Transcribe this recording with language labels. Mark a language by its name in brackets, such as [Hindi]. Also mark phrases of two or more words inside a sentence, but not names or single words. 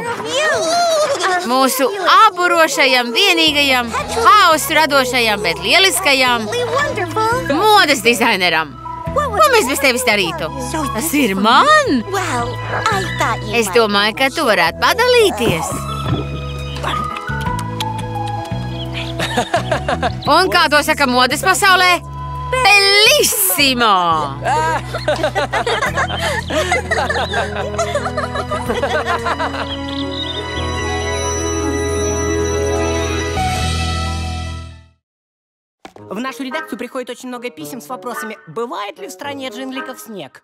[Latvian] Mūsu aburošajam, vienīgajam, hausu radošajam, bet lieliskajam modes dizaineram. Ko mēs bez tevis darītu? Tas ir man! Es domāju, ka tu varētu padalīties. Un kā to saka modes pasaulē? Bellissimo! [Russian] В нашу редакцию приходит очень много писем с вопросами, бывает ли в стране джингликов снег.